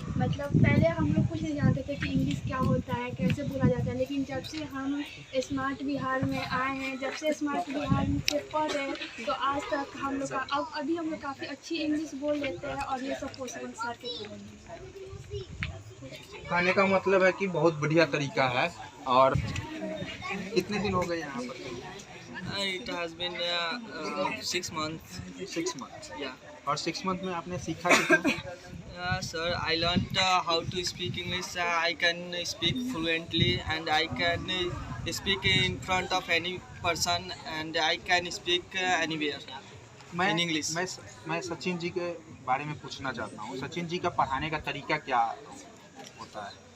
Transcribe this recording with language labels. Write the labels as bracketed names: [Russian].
[Hindi] मतलब पहले हम लोग कुछ नहीं जानते थे कि इंग्लिश क्या होता है, कैसे बोला जाता है, लेकिन जब से हम स्मार्ट बिहार में आए हैं, जब से स्मार्ट बिहार से पढ़ रहे हैं तो आज तक हम लोग का अभी हम लोग काफ़ी अच्छी इंग्लिश बोल लेते हैं और ये सब पॉसिबल सर के कहने का मतलब है कि बहुत बढ़िया तरीका है। और कितने दिन हो गए यहाँ पर? [English] It has been 6 months. 6 months। Yeah. [Hindi] और 6 मंथ में आपने सीखा कितना? [English] Sir, I learned how to speak English. I can speak fluently and I can speak in front of any person and I can speak anywhere in English. [Hindi] मैं सचिन जी के बारे में पूछना चाहता हूँ। सचिन जी का पढ़ाने का तरीका क्या होता है?